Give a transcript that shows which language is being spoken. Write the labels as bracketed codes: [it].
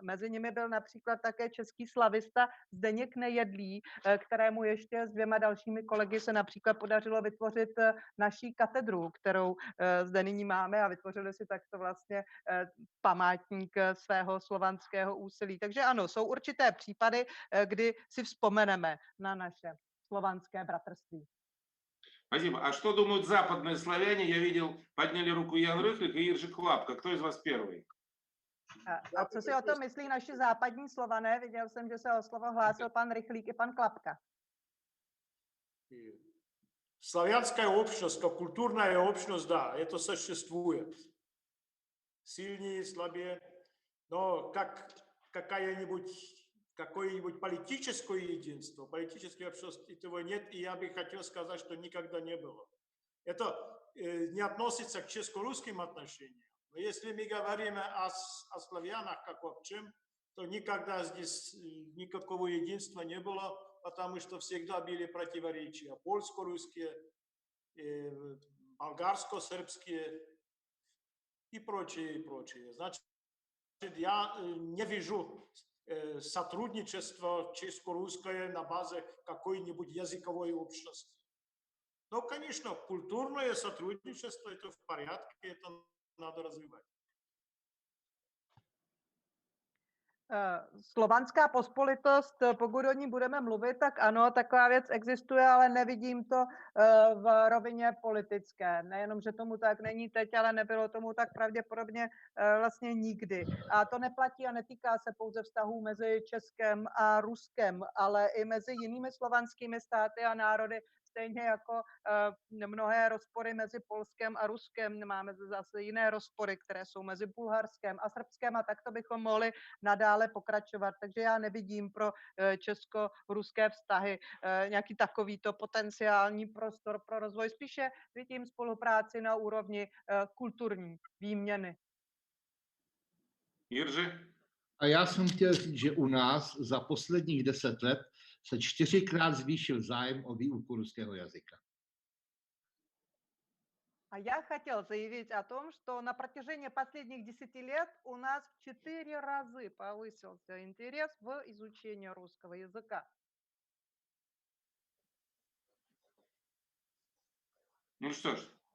[cs] Mezi nimi byl například také český slavista Zdeněk Nejedlý, kterému ještě s 2 dalšími kolegy se například podařilo vytvořit naší katedru, kterou zde nyní máme, a vytvořili si takto vlastně památník svého slovanského úsilí. Takže ano, jsou určité případy, kdy si vzpomeneme na naše slovanské bratrství. [ru] Спасибо. А что думают западные славяне? Я видел, подняли руку Ян Рыхлик и Иржи Клапка. Кто из вас первый? [cs] A co si o tom myslí naši západní Slované? Viděl jsem, že se o slovo hlásil pan Rychlík i pan Klapka. [ru] Славянская общность, как культурная общность, да, это существует. Сильнее, слабее. Но как какое-нибудь политическое единство, политической общности, этого нет, и я бы хотел сказать, что никогда не было. Это не относится к чешско-русским отношениям. Но если мы говорим о славянах как общем, то никогда здесь никакого единства не было, потому что всегда были противоречия. Польско-русские, болгарско-сербские и прочее, и прочее. Значит, я не вижу сотрудничество чешско-русское на базе какой-нибудь языковой общности. Но, конечно, культурное сотрудничество – это в порядке, это надо развивать. [cs] Slovanská pospolitost, pokud o ní budeme mluvit, tak ano, taková věc existuje, ale nevidím to v rovině politické. Nejenom, že tomu tak není teď, ale nebylo tomu tak pravděpodobně vlastně nikdy. A to neplatí a netýká se pouze vztahů mezi Českem a Ruskem, ale i mezi jinými slovanskými státy a národy, stejně jako mnohé rozpory mezi Polskem a Ruskem. Máme zase jiné rozpory, které jsou mezi Bulharskem a Srbskem a takto bychom mohli nadále pokračovat. Takže já nevidím pro česko-ruské vztahy nějaký takovýto potenciální prostor pro rozvoj. Spíše vidím spolupráci na úrovni kulturní výměny. Jiří? A já jsem chtěl říct, že u nás za posledních 10 let se 4krát zvýšil zájem o výuku ruského jazyka. [ru] А я хотел заявить о том, что на протяжении последних 10 лет у нас в 4 раза повысился интерес в изучении русского языка. Ну что ж.